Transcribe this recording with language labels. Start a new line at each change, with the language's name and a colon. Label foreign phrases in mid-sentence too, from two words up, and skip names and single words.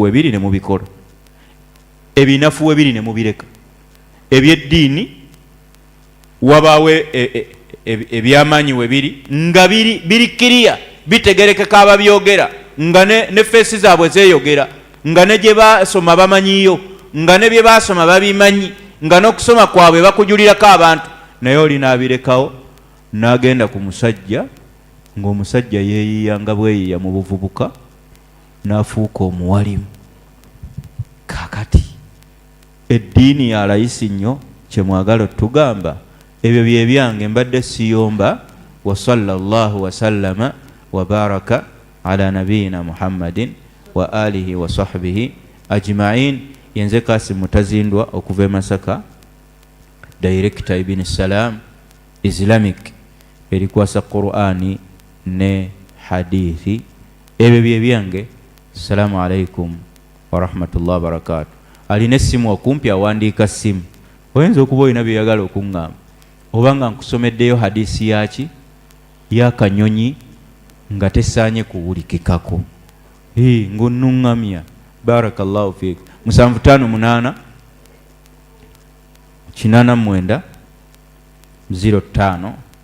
Ganda: webiri ne mubikola ebinafu webiri ne mubireka ebyeddiini wabaawo ebyamaanyi webiri nga biri kiriya bitegerekeka ababyogera nga ne feesi zaabwe zeeyogera nga ne gye baasoma bamanyiyo nga ne bye baasoma babimanyi nga n'okusoma kwabwe bakujulirako abantu naye olinaabirekawo n'agenda ku musajja ng'omusajja yeeyiya nga bweyiya mu buvubuka n'afuuka omuwalimu kakati eddiini ya layisi nnyo kyemwagala otugamba ebyo bye byange mbadde siyomba
Arabic: وصلى الله وسلم وبارك على نبينا محمد وآله وصحبه أجمعين
Ganda: yenze Kasim Mutazindwa okuva e Masaka director Ibn Salam Islamic erikwasa Qur'ani ne hadithi ebyo bye byange
Arabic: السلام عليكم ورحمة الله وبركاته
Ganda: alina essimu okumpi awandiika ssimu oyinza okuba olina byeyagala okuŋŋamba oba nga nkusomeddeyo hadisi yaki yakanyonyi nga tesaanye kuwulikikako ng'onnuŋŋamya
Arabic: بارك الله فيك
Ganda: 758 889 05